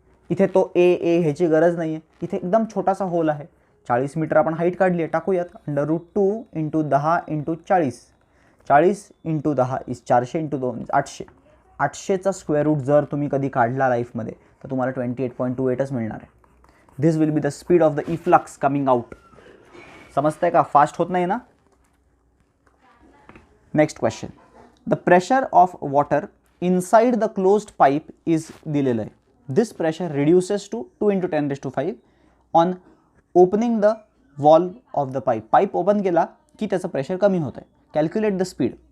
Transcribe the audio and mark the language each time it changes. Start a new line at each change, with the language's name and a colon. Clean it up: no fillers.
Marathi: इथे तो ए ह्याची गरज नाही आहे, इथे एकदम छोटासा होल आहे, 40 मीटर आपण हाईट काढली आहे, टाकूयात √2 × 10 × 40, 40 × 10 इज 400 × 2 इज 800. 800चा स्क्वेअर रूट जर तुम्ही कधी काढला लाईफमध्ये तर तुम्हाला 28.28च मिळणार आहे.
English: This will be the speed of the efflux coming out.
Marathi: समजतंय का? फास्ट होत नाही ना.
English: next question, the pressure of water inside the closed pipe is
Marathi: दिलेलं आहे.
English: This pressure reduces to 2 × 10⁻5 on opening the valve of the pipe.
Marathi: Pipe open केला की त्याचं प्रेशर कमी होतं आहे.
English: Calculate the speed.